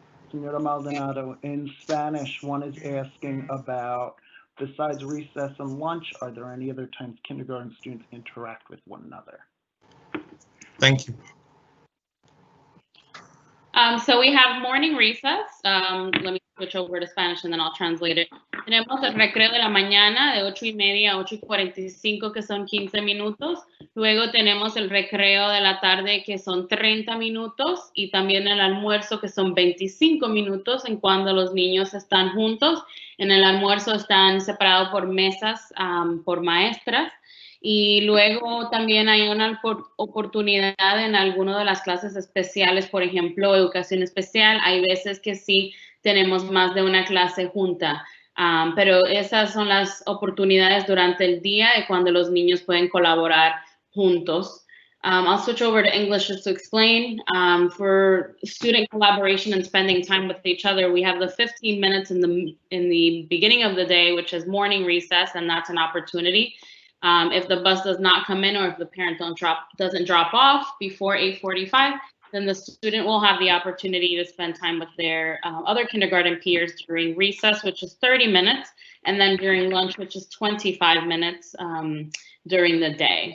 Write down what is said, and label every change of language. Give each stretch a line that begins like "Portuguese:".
English: Senora Maldonado, in Spanish, one is asking about, besides recess and lunch, are there any other times kindergarten students interact with one another? Thank you. So we have morning recess. Let me switch over to Spanish and then I'll translate it.
Spanish: Tenemos el recreo de la mañana de 8:30 a 8:45, que son 15 minutos. Luego tenemos el recreo de la tarde, que son 30 minutos. Y también el almuerzo, que son 25 minutos, en cuando los niños están juntos. En el almuerzo están separados por mesas, por maestras. Y luego también hay una oportunidad en alguna de las clases especiales, por ejemplo, educación especial. Hay veces que sí tenemos más de una clase junta, pero esas son las oportunidades durante el día de cuando los niños pueden colaborar juntos.
English: I'll switch over to English just to explain. For student collaboration and spending time with each other, we have the 15 minutes in the beginning of the day, which is morning recess, and that's an opportunity. If the bus does not come in or if the parent doesn't drop off before 8:45, then the student will have the opportunity to spend time with their other kindergarten peers during recess, which is 30 minutes, and then during lunch, which is 25 minutes during the day.